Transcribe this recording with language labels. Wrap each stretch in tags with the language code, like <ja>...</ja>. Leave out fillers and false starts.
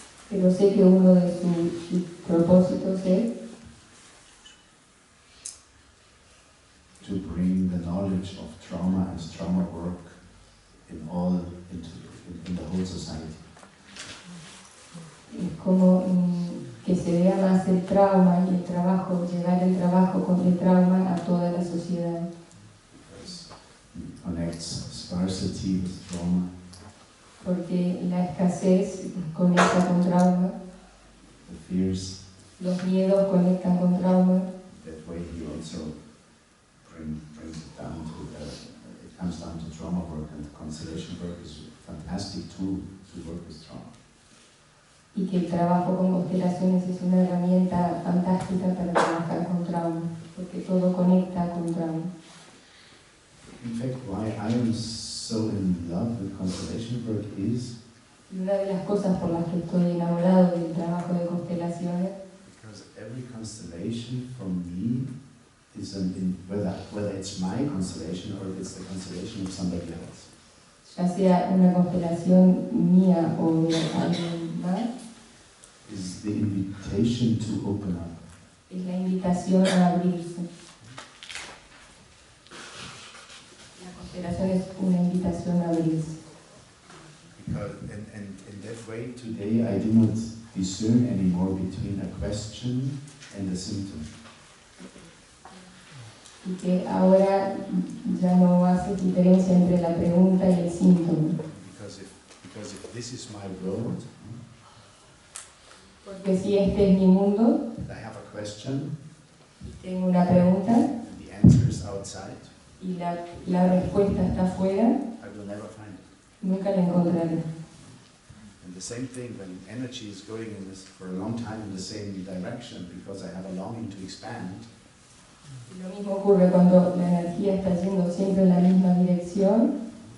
<es>Pero sé que uno de sus propósitos es</es> <en>to bring the knowledge of trauma and trauma work in the whole society.</en> <es>Es como que se vea más el trauma y el trabajo, llevar el trabajo con el trauma a toda la sociedad.</es> <en>Because it connects scarcity with trauma,</en> <es>Porque la escasez conecta con trauma,</es> <en>the fears.</en> <es>los miedos conectan con trauma,</es> <en>That way he also brings it down to, it comes down to trauma work, and constellation work is a fantastic tool to work with trauma.</en> <es>y que el trabajo con constelaciones es una herramienta fantástica para trabajar con trauma, porque todo conecta con trauma.</es> <en>In fact, why I am so in love with constellation work is</en> <es>Y una de las cosas por las que estoy enamorado del trabajo de constelaciones</es> <en>because every constellation for me is whether it's my constellation or it's the constellation of somebody else.</en> <es>ya sea una constelación mía o de alguien más,</es> <en>Is the invitation to open up.</en> <es>es la invitación a abrirse. La constelación es una invitación a abrirse.</es> <en>Because and in that way today I do not discern anymore between a question and a symptom.</en> <es>Y que ahora ya no hace diferencia entre la pregunta y el síntoma.</es> <en>Because if this is my world,</en> <es>Porque si este es mi mundo,</es> <en>and I have a question,</en> <es>y tengo una pregunta,</es> <en>and the answer is outside,</en> <es>y la respuesta está afuera,</es> <en>I will never find it.</en> <es>nunca la encontraré.</es> <en>And the same thing when energy is going in this for a long time in the same direction because I have a longing to expand,</en> <es>Y lo mismo ocurre cuando la energía está yendo siempre en la misma dirección,</es>